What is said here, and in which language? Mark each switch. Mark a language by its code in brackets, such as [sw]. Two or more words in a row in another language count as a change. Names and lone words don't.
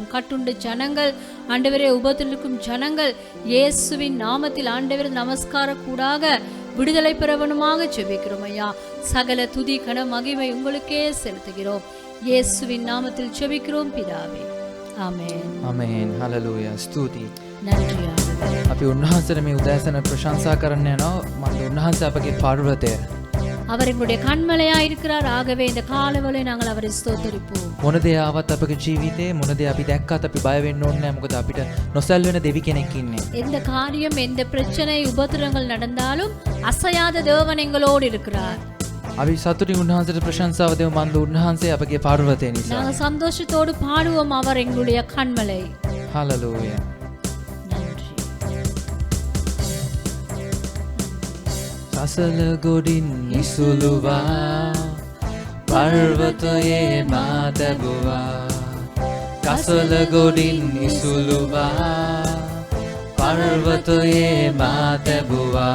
[ta] கட்டுண்ட ஜனங்கள் ஆண்டவரே, உபத்திருக்கும் ஜனங்கள் இயேசுவின் நாமத்தில் ஆண்டவரே நமஸ்கார கூடாக விடுதலை பெற வேணுமாக செபிக்கிறோம். ஐயா, சகல துதி கன மகிமை உங்களுக்கே செலுத்துகிறோம். இயேசுவின் நாமத்தில் செபிக்கிறோம் பிதாவே, ஆமென். [si] ආමේන්. හලෙලූයා. ස්තුතියි. [ta] நன்றி ஆண்டவரே. [si] අපි උන්වහන්සේට මේ උදෑසන ප්‍රශංසා කරන්න යනවා. මම උන්වහන්සේ අපගේ පර්වතය. [ta] அவர் எங்களுடைய கண்மலையா இருக்கிறார். ஆகவே இந்த காலவளை நாங்கள் அவரை ஸ்தோத்தரிப்போம். [si] මොන දේ ආවත් අපගේ ජීවිතේ, මොන දේ අපි දැක්කත් අපි බය වෙන්න ඕනේ නැහැ. මොකද අපිට නොසැල් වෙන දෙවි කෙනෙක් ඉන්නේ. [ta] எந்த காரியம், எந்த பிரச்சனை, உபத்திரங்கள் நடந்தாலும் அசையாத தேவன் எங்களோடு இருக்கிறார். [si] අපි සතුටින් උන්වහන්සේට ප්‍රශංසාව දෙමු. මන්ද උන්වහන්සේ අපගේ පර්වතය නිසා. [ta] நாங்கள் சந்தோஷத்தோடு பாடுவோம், அவர் எங்களுடைய கண்மலை. [si] හලෙලූයා. [ta] நன்றி. [si] සසල ගොඩින් ඉසුලුවා පර්වතයේ මා තැබුවා. කසල ගොඩින් ඉසුලුවා පර්වතයේ මා තැබුවා.